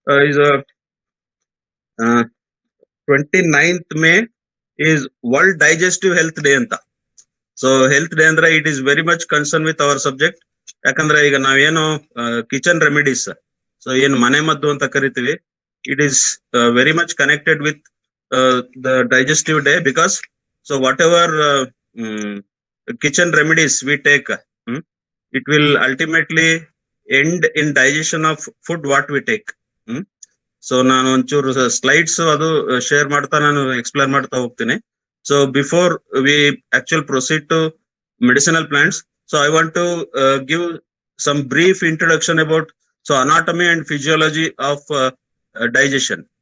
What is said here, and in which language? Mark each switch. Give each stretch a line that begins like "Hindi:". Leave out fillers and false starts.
English: is a 29th May is World Digestive Health Day
Kannada: ಅಂತ.
English: So health day ಅಂದ್ರೆ it is very much concern with our subject.
Kannada: ಯಾಕಂದ್ರೆ ಈಗ ನಾವೇನು kitchen remedies, so ಏನು ಮನೆ ಮದ್ದು ಅಂತ ಕರಿತೀವಿ,
English: It is very much connected with the digestive day, because so whatever kitchen remedies we take, it will ultimately end in digestion of food what we take.
Kannada: So ನಾನು ಒಂಚೂರು slides ಅದು share ಮಾಡ್ತಾ ನಾನು explain ಮಾಡ್ತಾ ಹೋಗ್ತೀನಿ.
English: So before we actually proceed to medicinal plants, so I want to give some brief introduction about so anatomy and physiology of digestion.